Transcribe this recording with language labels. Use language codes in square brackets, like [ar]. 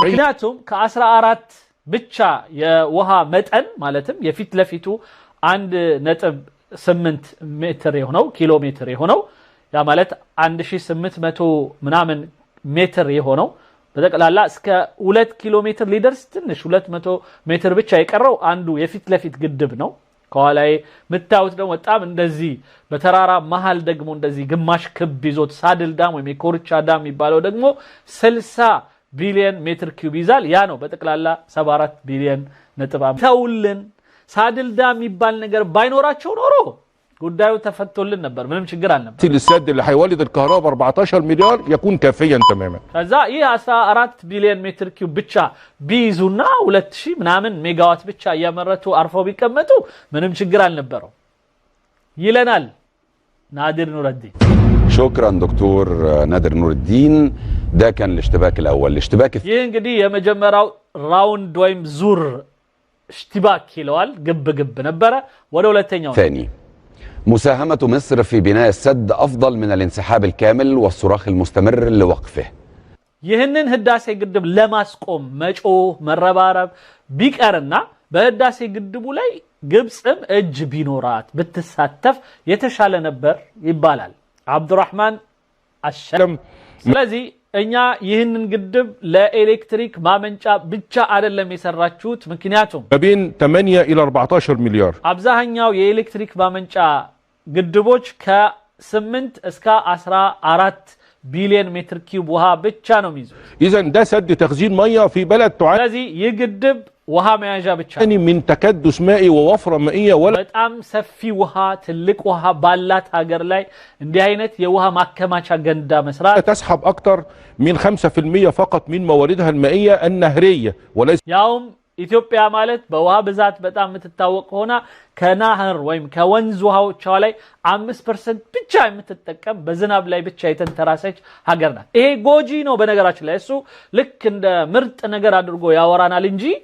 [am] ምክንያቱም ከ14 ብቻ የውሃ መጠን ማለትም የፊት ለፊቱ 1.8 ሜትር የሆነው ኪሎ ሜትር የሆነው ያ ማለት 1800 ምናምን ሜትር የሆነው በጠቅላላ እስከ 2 ኪሎ ሜትር ሊደርስ ትንሽ 200 ሜትር ብቻ የቀረው አንዱ የፊት ለፊት ግድብ ነው ከኋላዬ ምታዩት ደግሞ በጣም እንደዚህ በተራራ መሃል ደግሞ እንደዚህ ግማሽ ክብ ይዞት ሳድል ዳም ወይም የኮርቻ ዳም የሚባለው ደግሞ 60 ቢሊዮን ሜትር ኪዩብ ይዛል ያ ነው በጠቅላላ 74 ቢሊዮን ነጥብ ተውልን ሳድል ዳም የሚባል ነገር ባይኖራቸው ኖሮ ጉዳዩ ተፈቶልን ነበር ምንም ችግር አልነበር [ar] السد اللي هيولد الكهرباء 14 مليار يكون كافيا تماما [am] ከዛ ይህ 14 ቢሊዮን ሜትር ኪዩብ ብቻ ቢይዙና 2000 ምናምን ሜጋዋት ብቻ ያመረቱ አርፈው ቢቀመጡ ምንም ችግር አልነበረው ይለናል نادر نور الدين [ar] شكرا دكتور نادر نور الدين ده كان الاشتباك الاول الاشتباك [am] ይህ እንግዲህ የመጀመሪያው ራውንድ ወይም ዙር اشتباك ይለዋል ግብ ነበረ ወደ ሁለተኛው [ar] ثاني مساهمة مصر في بناء السد أفضل من الانسحاب الكامل والصراخ المستمر لوقفه [am] ይህንን ህዳሴ ግድብ ለማስቆም መጮህ መረባረብ ቢቀርና በህዳሴ ግድቡ ላይ ግብጽም እጅ ቢኖራት ብትሳተፍ የተሻለ ነበር ይባላል አብዱራህማን አሸም ስለዚህ እኛ ይህንን ግድብ ለኤሌክትሪክ ማመንጫ ብቻ አይደለም የሰራችሁት ምክንያቱም [ar] بين 8 الى 14 مليار [am] አብዛኛው የኤሌክትሪክ ማመንጫ ግድቦች ከ8 እስከ 14 ቢሊዮን ሜትር ኪዩብ ውሃ ብቻ ነው የሚይዙት [ar] اذا ده سد تخزين ميه في بلد تعاني [am] ስለዚህ ይህ ግድብ ውሃ መያዣ ብቻ [ar] من تكدس مائي ووفره مائيه ولا [am] በጣም ሰፊ ውሃ ትልቅ ውሃ ባላት ሀገር ላይ እንዲህ አይነት የውሃ ማከማቻ ገንዳ መስራት [ar] تسحب اكثر من 5% فقط من مواردها المائيه النهريه وليس [am] ያውም ኢትዮጵያ ማለት በውሃ ብዛት በጣም የምትታወቅ ሆና ከናህር ወይም ከወንዝ ውሃዎች ላይ 5% ብቻ የምትጠቀም በዝናብ ላይ ብቻ የተንተራሰች ሀገር ናት ይሄ ጎጂ ነው በነገራችን ላይ እሱ ልክ እንደ ምርጥ ነገር አድርጎ ያወራናል እንጂ